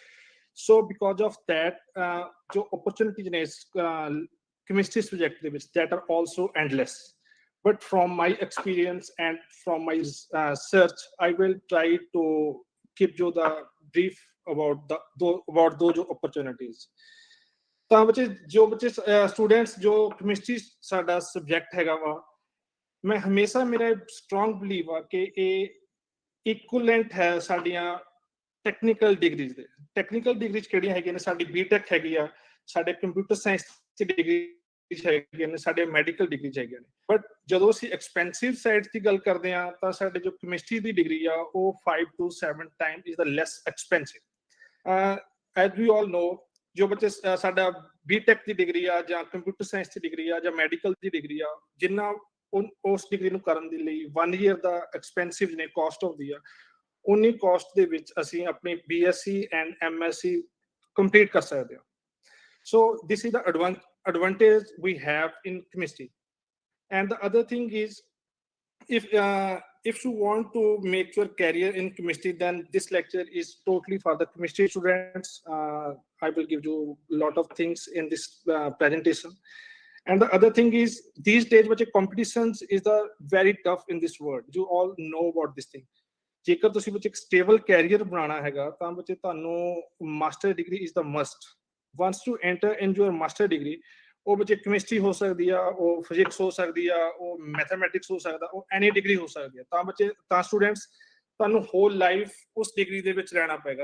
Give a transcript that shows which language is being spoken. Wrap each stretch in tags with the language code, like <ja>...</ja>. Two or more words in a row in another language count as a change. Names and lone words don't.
<en>So because of that,</en> <pa>ਜੋ ਓਪਰਚੂਨਿਟੀਜ਼ ਨੇ ਕੈਮਿਸਟਰੀ ਸਬਜੈਕਟ ਦੇ ਵਿੱਚ,</pa> <en>that are also endless. But from my experience and from my search, I will try to give you the brief about those opportunities.</en> <pa>ਤਾਂ ਜੋ ਬੱਚੇ ਸਟੂਡੈਂਟਸ ਜੋ ਕੈਮਿਸਟਰੀ ਸਾਡਾ ਸਬਜੈਕਟ ਹੈਗਾ ਵਾ ਮੈਂ ਹਮੇਸ਼ਾ ਮੇਰਾ</pa> <en>strong believe</en> <pa>ਆ ਕਿ ਇਹ ਇਕੁਇਵਲੈਂਟ ਹੈ ਸਾਡੀਆਂ</pa> <en>technical degrees</en> <pa>ਦੇ</pa> <en>technical degrees</en> <pa>ਕਿਹੜੀਆਂ ਹੈਗੀਆਂ ਨੇ ਸਾਡੀ ਬੀਟੈਕ ਹੈਗੀ ਆ ਸਾਡੇ</pa> <en>computer science</en> <pa>ਦੀ ਡਿਗਰੀ ਹੈਗੀਆਂ ਨੇ ਸਾਡੇ</pa> <en>medical degree</en> <pa>ਹੈਗੀਆਂ ਨੇ ਬਟ ਜਦੋਂ ਅਸੀਂ</pa> <en>expensive side</en> <pa>ਦੀ ਗੱਲ ਕਰਦੇ ਆ ਤਾਂ ਸਾਡੇ ਜੋ ਕੈਮਿਸਟਰੀ ਦੀ ਡਿਗਰੀ ਆ ਉਹ</pa> <en>5 to 7 times is the less expensive. As we all know,</en> <pa>ਜੋ ਬੱਚੇ ਸਾਡਾ ਬੀਟੈਕ ਕੀ ਡਿਗਰੀ ਆ ਜਾਂ</pa> <en>computer science</en> <pa>ਕੀ ਡਿਗਰੀ ਆ ਜਾਂ ਮੈਡੀਕਲ ਕੀ ਡਿਗਰੀ ਆ ਜਿੰਨਾ ਉਸ ਡਿਗਰੀ ਨੂੰ ਕਰਨ ਦੇ ਲਈ 1 ਈਅਰ ਦਾ ਐਕਸਪੈਂਸਿਵ ਨੇ ਕੌਸਟ ਹੁੰਦੀ ਆ ਉੱਨੀ ਕੌਸਟ ਦੇ ਵਿੱਚ ਅਸੀਂ ਆਪਣੀ</pa> <en>BSc and MSc complete</en> <pa>ਕਰ ਸਕਦੇ ਹਾਂ.</pa> <en>So this is the advantage we have in chemistry. And the other thing is, if you want to make your career in chemistry, then this lecture is totally for the chemistry students. I will give you a lot of things in this presentation. And the other thing is, these days, which competitions is the very tough in this world. You all know about this thing.</en> <pa>ਜੇਕਰ ਤੁਸੀਂ ਵਿੱਚ ਇੱਕ ਸਟੇਬਲ ਕੈਰੀਅਰ ਬਣਾਉਣਾ ਹੈਗਾ ਤਾਂ ਬੱਚੇ ਤੁਹਾਨੂੰ</pa> <en>master degree is the must. once to enter in your master degree</en> <pa>ਉਹ ਬੱਚੇ ਕੈਮਿਸਟਰੀ ਹੋ ਸਕਦੀ ਆ, ਉਹ ਫਿਜ਼ਿਕਸ ਹੋ ਸਕਦੀ ਆ, ਉਹ ਮੈਥਮੈਟਿਕਸ ਹੋ ਸਕਦਾ, ਉਹ</pa> <en>any degree</en> <pa>ਹੋ ਸਕਦੀ ਆ. ਤਾਂ ਬੱਚੇ ਤਾਂ ਸਟੂਡੈਂਟਸ ਤੁਹਾਨੂੰ</pa> <en>whole life</en> <pa>ਉਸ ਡਿਗਰੀ ਦੇ ਵਿੱਚ ਰਹਿਣਾ ਪਏਗਾ.</pa>